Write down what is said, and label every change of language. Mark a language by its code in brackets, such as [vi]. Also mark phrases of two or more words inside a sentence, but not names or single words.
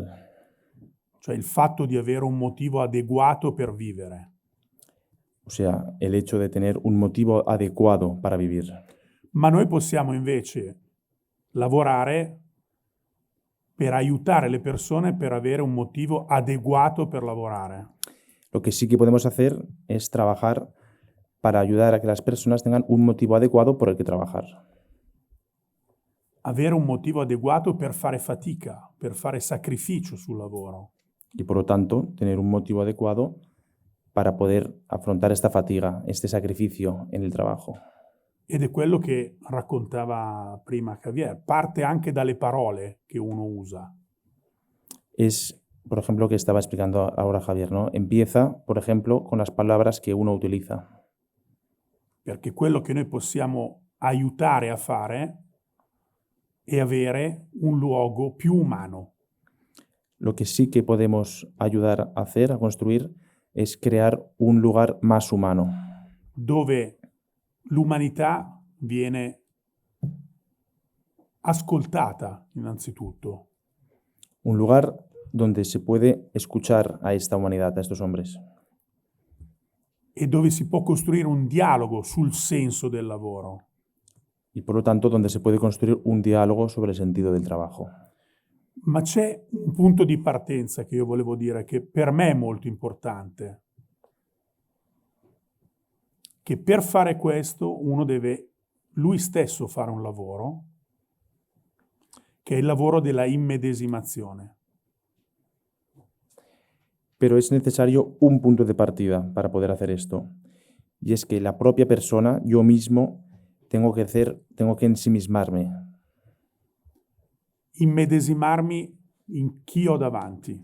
[it] Cioè il fatto di avere un motivo adeguato per vivere. [es] O sea, el hecho de tener un motivo adecuado para vivir. [it] Ma noi possiamo invece lavorare per aiutare le persone per avere un motivo adeguato per lavorare. [es] Lo que sí que podemos hacer es trabajar para ayudar a que las personas tengan un motivo adecuado por el que trabajar. [it] Avere un motivo adeguato per fare fatica, per fare sacrificio sul lavoro. [es] Y por lo tanto, tener un motivo adecuado para poder afrontar esta fatiga, este sacrificio en el trabajo. [it] Ed è quello che raccontava prima Javier. Parte anche dalle parole che uno usa. [es] Es, por ejemplo, lo que estaba explicando ahora Javier, ¿no? Empieza, por ejemplo, con las palabras que uno utiliza. [it] Perché quello che noi possiamo aiutare a fare è avere un luogo più umano. [es] Lo que sí que podemos ayudar a hacer, a construir, es crear un lugar más humano, [it] dove l'umanità viene ascoltata innanzitutto. [es] un lugar donde se puede escuchar a esta humanidad, a estos hombres, [it] E dove si può costruire un dialogo sul senso del lavoro. [es] y por lo tanto donde se puede construir un diálogo sobre el sentido del trabajo. [it] Ma c'è un punto di partenza che io volevo dire che per me è molto importante. Che per fare questo uno deve lui stesso fare un lavoro, che è il lavoro della immedesimazione. [es] Pero es necesario un punto de partida para poder hacer esto, y es que la propia persona, yo mismo, tengo que ensimismarme, [it] Immedesimarmi in chi ho davanti.